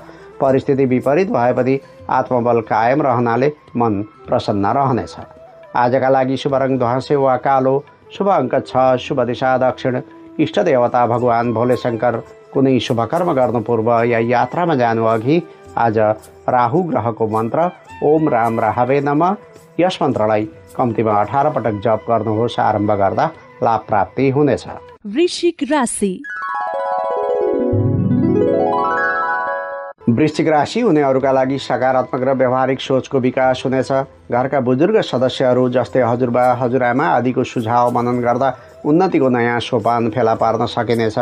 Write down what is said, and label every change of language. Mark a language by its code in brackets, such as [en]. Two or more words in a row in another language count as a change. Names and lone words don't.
[ne] परिस्थिति विपरीत भए पनि आत्मबल कायम रहनाले मन प्रसन्न रहनेछ। आजका लागि शुभ रङ ध्वाँसे वा कालो, शुभ अङ्क 6, शुभ दिशा दक्षिण, इष्ट देवता भगवान भोले शङ्कर। कुनै शुभ कर्म गर्नु पूर्व या यात्रामा जानु अघि आज राहु ग्रहको मन्त्र [sa] ओम राम राहवे नमः [ne] यस मन्त्रलाई कम्तीमा 18 पटक जप गर्नुहोस्। आरम्भ गर्दा लाभ प्राप्ति हुनेछ। वृश्चिक राशि। वृश्चिक राशि हुनेहरूका लागि सकारात्मक र व्यवहारिक सोचको विकास हुनेछ। घरका बुजुर्ग सदस्यहरू जस्तै हजुरबा, हजुरआमा आदिको सुझाव मनन गर्दा उन्नतिको नयाँ सोपान फेला पार्न सकिनेछ।